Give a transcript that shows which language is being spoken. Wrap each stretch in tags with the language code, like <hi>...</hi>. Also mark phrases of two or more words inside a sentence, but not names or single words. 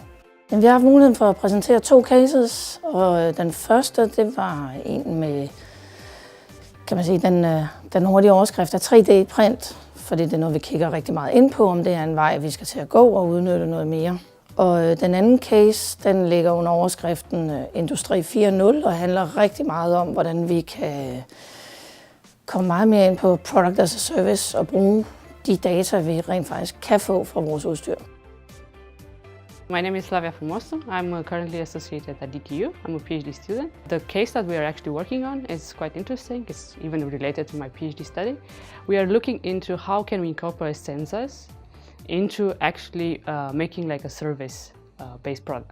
<da>Vi har haft muligheden for at præsentere 2 cases, og den første, det var en med, kan man sige, den hurtige overskrift af 3D-print, fordi det er noget, vi kigger rigtig meget ind på, om det er en vej, vi skal til at gå og udnytte noget mere. Og den anden case, den ligger under overskriften Industri 4.0 og handler rigtig meget om, hvordan vi kan komme meget mere ind på</da> <en>product as a service</en> <da>og bruge de data, vi rent faktisk kan få fra vores udstyr.</da> <en>My name is Slavia from Aasted. I'm currently associated at DTU. I'm a PhD student. The case that we are actually working on is quite interesting. It's even related to my PhD study. We are looking into how can we incorporate sensors into actually making like a service-based product.</en>